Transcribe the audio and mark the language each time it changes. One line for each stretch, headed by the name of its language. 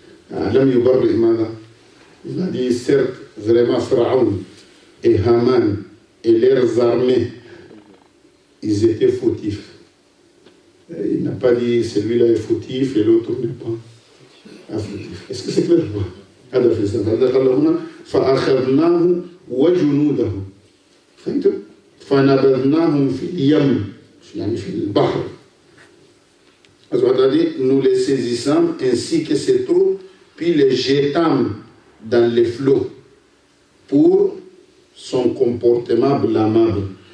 Arabic: لم يبرئ ماذا؟
French: Il a dit certes vraiment Pharaon et Haman et leurs armées ils étaient fautifs. Il n'a pas dit celui-là est fautif et l'autre n'est pas fautif. Est-ce que c'est clair?
Arabic: هذا في السنة. هذا قال هنا فأخذناه وجنوده. فهمتم؟ فنبذناهم في اليم يعني في البحر.
French: Nous les saisissons ainsi que ses troupes puis les jetâmes dans les flots pour son comportement blâmable.